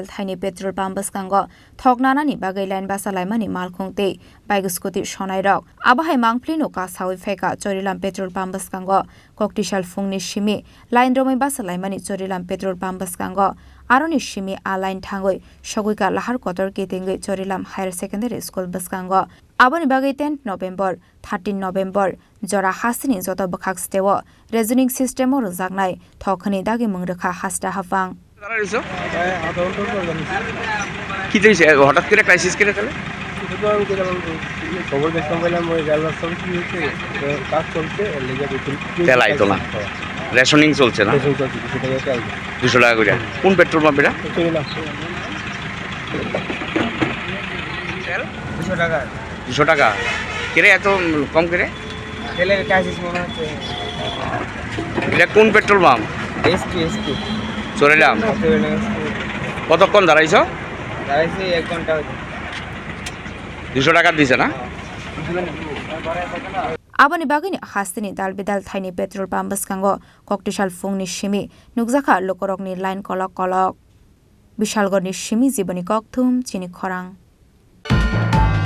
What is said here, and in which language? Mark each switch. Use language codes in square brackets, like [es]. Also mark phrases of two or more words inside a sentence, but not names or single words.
[trp] thaini [en] petrol pump [trp] Bwskango thognanani bagai line Bachalaimani Malkhung te bike Scooty sonai rok abahai mangplino ka sawi feka chorilam [en] petrol pump [trp] Bwskango Koktisal Phung ni simi line rome Bachalaimani chorilam [en] petrol pump [trp] Bwskango aroni simi a line thangoi sogoika lahar kotor ketengoi chorilam [en] higher secondary school [trp] Bwskango aboni bagai 10 November 13 November jora hasini joto bakhak stewo [en] reasoning system [trp] or jagnai thokhani dagi mungrekha hasta hafang [bn] কি হইছে হঠাৎ করে ক্রাইসিস করে গেল খবর দেখলাম বলে মই রেলওয়ে সব কি হচ্ছে কাজ চলছে এর লাগি বেতন তেল আইতো না রেশনিং চলছে না 200 টাকা করে কোন [en] petrol pump [bn] এটা তেল 200 টাকা 200 টাকা কেরে এত কম করে তেলের ক্রাইসিস মনে হচ্ছে এটা কোন [en] petrol pump [bn] এসপি চরিলাম কতক্ষণ দাঁড়াইছো দাঁড়াইছি 1 ঘন্টা 200 টাকা দিছে না [trp] aboni bagini hastini dalbidal thaini [en] petrol pump [trp] Bwskango Koktisal Phung ni simi nukjaka Lukurok ni line kolok Bishalgor ni simi jiboni kokthum Chini Khorang